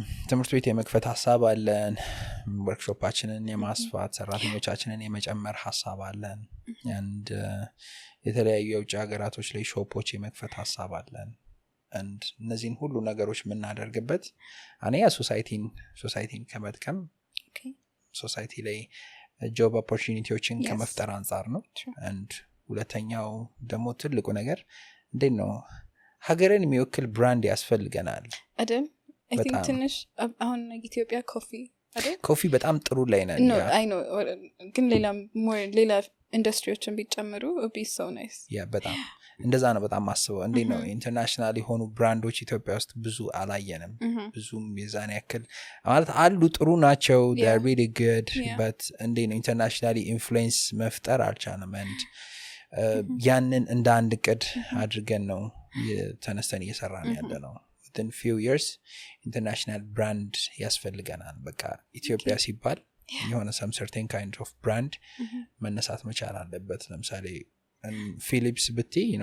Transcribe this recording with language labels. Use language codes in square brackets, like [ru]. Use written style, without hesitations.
[am] ትምህርት ቤት የመክፈት ሐሳብ አለን፣ ወርክሾፓችንን የማስፋት ሰራተኞቻችንን የመጨመር ሐሳብ አለን፣ and የተለያዩ የውጭ ሀገራቶች ላይ ሾፖች የመክፈት ሐሳብ አለን። and እነዚህን ሁሉ ነገሮች የምናደርግበት አንያ ሶሳይቲን ከመጥቀም ሶሳይቲ ላይ ጆብ ኦፖርቹኒቲዎችን ከመፍጠር አንጻር ነው። and ሁለተኛው ደግሞ ትልቁ ነገር እንዴት ነው ሀገርን የሚወክል ብራንድ ያስፈልገናል አይደል? [en] I think [am] ትንሽ አሁን ኢትዮጵያ ኮፊ በጣም ጥሩ ላይ ነን። [en] I know [am] ግን ሌላ ኢንዱስትሪዎችን ቢጨምሩ [en] would be so nice. [am] በጣም እንደዛ ነው በጣም ማስበው። እንዴት ነው ኢንተርናሽናል የሆኑ ብራንዶች ኢትዮጵያ ውስጥ ብዙ አላየንም። ብዙም የዛን ያክል ማለት አሉ ጥሩ ናቸው [en] they are really good but [am] እንዴት ነው ኢንተርናሽናሊ ኢንፍሉዌንስ መፍጠር አልቻለም። and ያንን እንደ አንድ ቅድ አድርገን ነው ተነስተን እየሰራን ያለ ነው። [en] within few years international brand [am] ያስፈልገናል። በቃ ኢትዮጵያ ሲባል የሆነ [en] some certain kind of brand [am] መነሳት መቻል አለበት። ለምሳሌ ፊሊፕስ ብቲ